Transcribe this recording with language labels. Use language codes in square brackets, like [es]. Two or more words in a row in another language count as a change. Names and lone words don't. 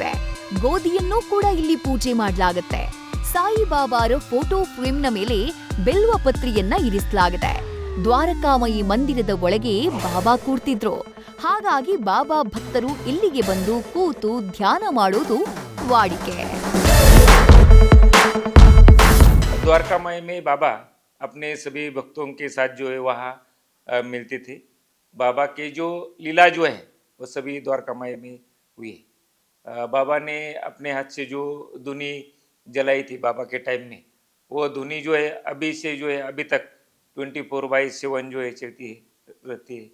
[kn] ಗೋಧಿಯನ್ನೂ ಕೂಡ ಇಲ್ಲಿ ಪೂಜೆ ಮಾಡಲಾಗತ್ತೆ. ಸಾಯಿಬಾಬಾರ [en] photo frame [kn] ಮೇಲೆ ಬೆಲ್ವ ಪತ್ರಿಯನ್ನ ಇರಿಸಲಾಗಿದೆ. ದ್ವಾರಕಾಮಯಿ ಮಂದಿರದ ಒಳಗೆ ಬಾಬಾ ಕೂರ್ತಿದ್ರು. ಹಾಗಾಗಿ ಬಾಬಾ ಭಕ್ತರು ಇಲ್ಲಿಗೆ ಬಂದು ಕೂತು ಧ್ಯಾನ ಮಾಡೋದು ವಾಡಿಕೆ. [hi] द्वारका माई में बाबा अपने सभी भक्तों के साथ जो है वहाँ मिलते थे. बाबा के जो लीला जो है वो सभी द्वारका माई में हुई है. बाबा ने अपने हाथ से जो धुनी जलाई थी बाबा के टाइम में, वो धुनी जो है अभी से जो है अभी तक 24/7 जो है चलती रहती है.